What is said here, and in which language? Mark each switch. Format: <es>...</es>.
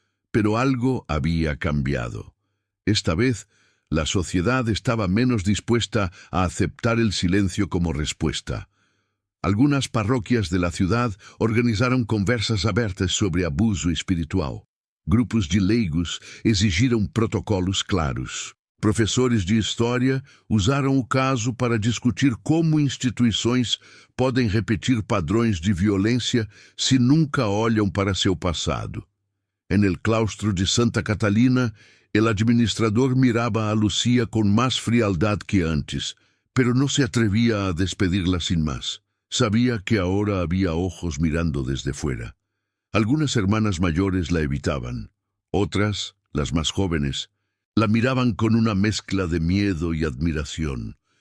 <es>Pero algo había cambiado. Esta vez, la sociedad estaba menos dispuesta a aceptar el silencio como respuesta. Algunas parroquias de la ciudad organizaron</es> <pt>conversas abertas</pt> <es>sobre abuso espiritual.</es> <pt>Grupos de leigos exigiram protocolos claros. Professores de história usaram o caso para discutir como instituições podem repetir padrões de violência se nunca olham para seu passado.</pt> <es>En el claustro de Santa Catalina, el administrador miraba a Lucía con más frialdad que antes, pero no se atrevía a despedirla sin más. Sabía que ahora había ojos mirando desde fuera. Algunas hermanas mayores la evitaban. Otras, las más jóvenes, la miraban con una mezcla de miedo y admiración.</es>